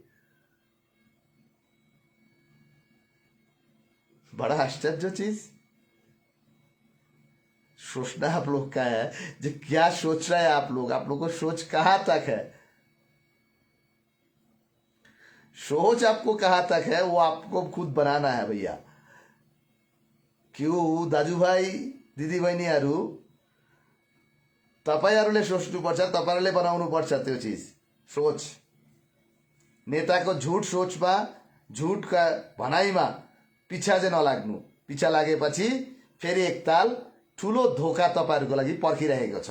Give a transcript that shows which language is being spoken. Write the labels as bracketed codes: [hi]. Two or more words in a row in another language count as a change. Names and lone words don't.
[hi] बड़ा आश्चर्य चीज सोचना आप लोग का है, जो क्या सोच रहा है आप लोग को सोच कहां तक है, सोच आपको कहां तक है वो आपको खुद बनाना है भैया। [ne] क्यों दाजुभाइ दिदीबहिनीहरू, तपाईहरूले सोच्नुपर्छ, तपाईहरूले बनाउनुपर्छ त्यो चिज सोच। नेताको झुट सोचमा, झुटका भनाइमा पिछा चाहिँ नलाग्नु। पिछा लागेपछि फेरि एकताल ठुलो धोका तपाईहरूको लागि पर्खिरहेको छ।